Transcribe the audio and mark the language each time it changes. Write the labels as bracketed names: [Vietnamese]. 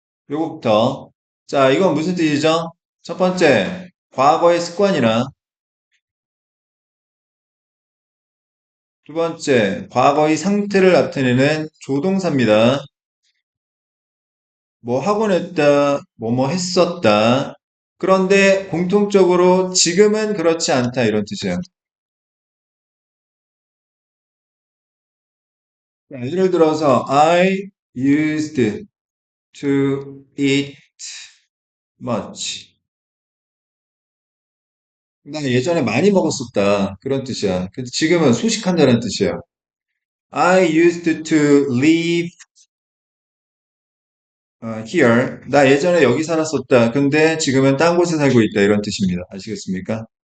[Korean] 요거부터. 자, 이건 무슨 뜻이죠? 첫 번째, 과거의 습관이나 두 번째, 과거의 상태를 나타내는 조동사입니다. 뭐 하곤 했다, 뭐뭐 했었다. 그런데 공통적으로 지금은 그렇지 않다 이런 뜻이에요. [English] 자, 예를 들어서 I used to eat much. [Korean] 나 예전에 많이 먹었었다. 그런 뜻이야. 근데 지금은 소식한다는 뜻이야. [English] I used to live here. [Korean] 나 예전에 여기 살았었다. 근데 지금은 딴 곳에 살고 있다. 이런 뜻입니다. 아시겠습니까?